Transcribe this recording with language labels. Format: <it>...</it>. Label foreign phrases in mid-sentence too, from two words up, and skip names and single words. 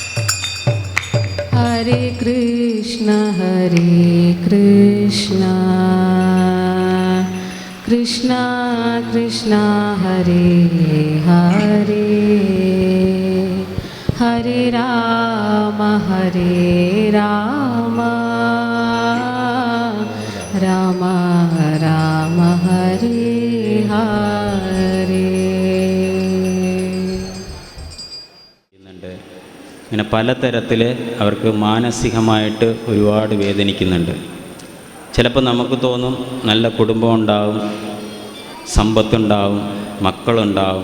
<ml>Hare Krishna Krishna Krishna Hare Hare Hare Rama Rama Rama Hare Hare. ഇങ്ങനെ പലതരത്തിൽ അവർക്ക് മാനസികമായിട്ട് ഒരുപാട് വേദനിക്കുന്നുണ്ട്. ചിലപ്പോൾ നമുക്ക് തോന്നും നല്ല കുടുംബം ഉണ്ടാവും, സമ്പത്തുണ്ടാവും, മക്കളുണ്ടാവും.</ml>